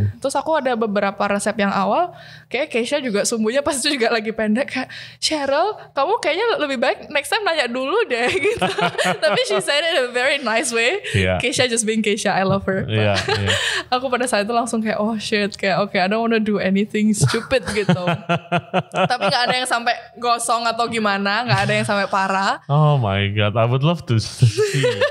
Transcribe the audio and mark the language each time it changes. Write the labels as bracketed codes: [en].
[id] Terus aku ada beberapa resep yang awal kayak Kesha juga sumbunya pas itu juga lagi pendek kayak Cheryl, kamu kayaknya lebih baik next time nanya dulu deh gitu. Tapi [en] she said it in a very nice way. Kesha just being Kesha, I love her. [id] Aku pada saat itu langsung kayak shit kayak [en] I don't wanna do anything stupid [id] gitu. Tapi nggak ada yang sampai gosong atau gimana. Nggak ada yang sampai parah. [en] Oh my god, I would love to see.